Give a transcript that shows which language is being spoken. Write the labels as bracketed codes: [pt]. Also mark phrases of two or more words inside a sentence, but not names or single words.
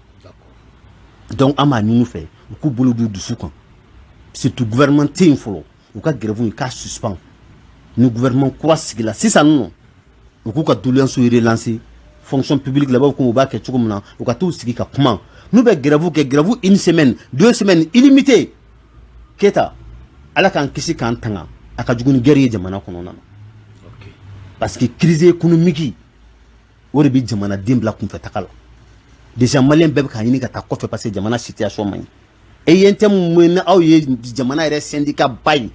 [bm] donc an b'a ɲini u fɛ u k'u bolo d'u dusu kan surtout gouvernement tɛ yen fɔlɔ u ka grève k'a suspend ni gouvernement kura sigila sisan nɔ u k'u ka doléance relancer [fr] fonction publique là-bas [bm] u b'a kɛ cogo min na u ka t'u sigi ka kuma n'u bɛ grève kɛ [fr] grève une semaine 2 semaines illimité [bm] Keita ala k'an kisi k'an tanga a ka jugu ni guerre ye jamana kɔnɔna na [fr] parce que crise économique [bm] o de bɛ jamanaden bila kunfɛtaga la [fr] déjà malien [bm] bɛɛ bɛ k'a ɲini ka taa kɔfɛ [fr] parce que [bm] jamana situation man ɲi e ye n tɛ mun na aw ye jamana yɛrɛ syndicat ba ye